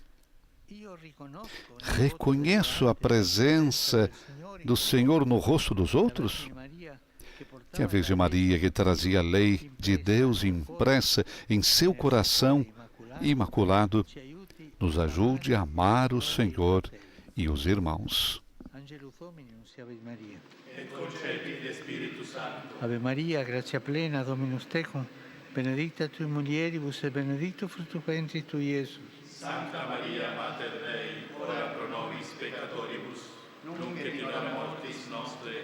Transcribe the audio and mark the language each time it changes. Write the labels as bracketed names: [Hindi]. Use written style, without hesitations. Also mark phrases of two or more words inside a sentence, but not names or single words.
[Portuguese] Reconheço a presença do Senhor no rosto dos outros? Que a Virgem Maria, que trazia a lei de Deus impressa em seu coração imaculado, nos ajude a amar o Senhor e os irmãos. [Latin] Ave Maria, gratia plena, Dominus tecum, benedicta tui mulieribus et benedictus fructus ventris tui, Iesus. Sancta Maria, Mater Dei, ora pro nobis peccatoribus, nunc et in hora mortis nostre.